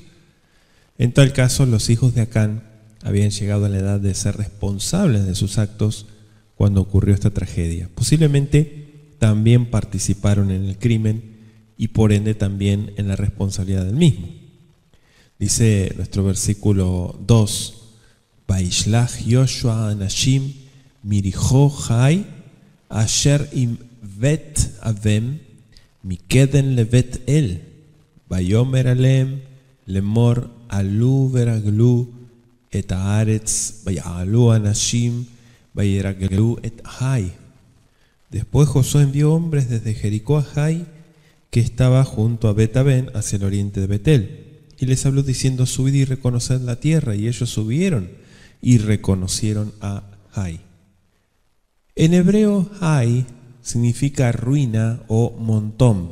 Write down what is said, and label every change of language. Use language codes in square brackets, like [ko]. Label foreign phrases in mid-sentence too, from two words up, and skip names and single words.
[es] En tal caso, los hijos de Acán habían llegado a la edad de ser responsables de sus actos cuando ocurrió esta tragedia. Posiblemente también participaron en el crimen y por ende también en la responsabilidad del mismo. Dice nuestro versículo 2, [he] וישלח יהושע אנשים מיריחו העי אשר עם בית און מקדם לבית אל ויאמר אליהם לאמר עלו ורגלו את הארץ ויעלו האנשים וירגלו את העי. [es] Después Josué envió hombres desde Jericó a Jai, que estaba junto a Bet-Aven hacia el oriente de Betel, y les habló diciendo: subid y reconoced la tierra. Y ellos subieron y reconocieron a Jai. En hebreo, Jai significa ruina o montón.